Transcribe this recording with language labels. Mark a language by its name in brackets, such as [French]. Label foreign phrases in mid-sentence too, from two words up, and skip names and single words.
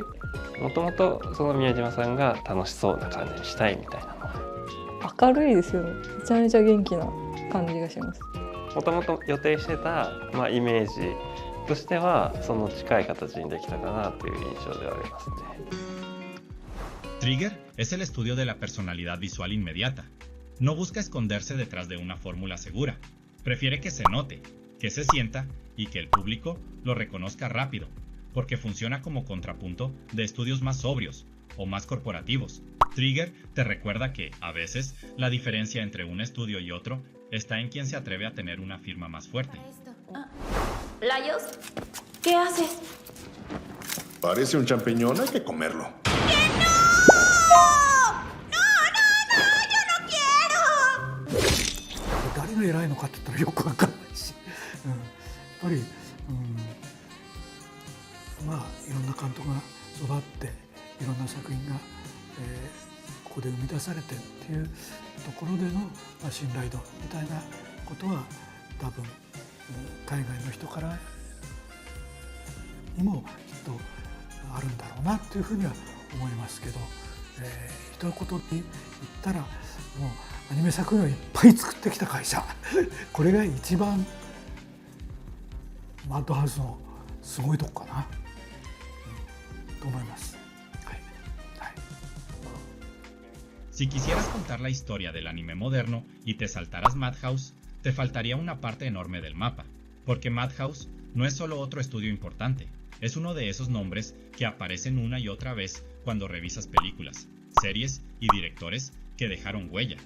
[Japanese] もともとその宮島さんが楽しそうな感じにしたいみたいなのは。明るいですよね。めちゃめちゃ元気な感じがします。もともと予定してた、イメージとしてはその近い形にできたかなという印象ではありますね。 [Spanish] Trigger es el estudio de la personalidad visual inmediata. No busca esconderse detrás de una fórmula segura. Prefiere que se note, que se sienta y que el público lo reconozca rápido, porque funciona como contrapunto de estudios más sobrios o más corporativos. Trigger te recuerda que, a veces, la diferencia entre un estudio y otro está en quien se atreve a tener una firma más fuerte. ¿Layos? ¿Qué haces? Parece un champiñón, hay que comerlo. ¡Que no! ¡No, no, no! ¡Yo no quiero! [Japanese] 誰が偉いのかって言ったらよくわかんないし、やっぱり、いろんな監督が育っていろんな作品が、ここで生み出されてっていうところでの、信頼度みたいなことは多分海外の人からにもきっとあるんだろうなっていうふうには思いますけど、一言で言ったらもうアニメ作品をいっぱい作ってきた会社これが一番マッドハウスのすごいとこかな、と思います。 [Spanish] Si quisieras contar la historia del anime moderno y te saltaras Madhouse, te faltaría una parte enorme del mapa, porque Madhouse no es solo otro estudio importante, es uno de esos nombres que aparecen una y otra vez cuando revisas películas, series y directores que dejaron huella.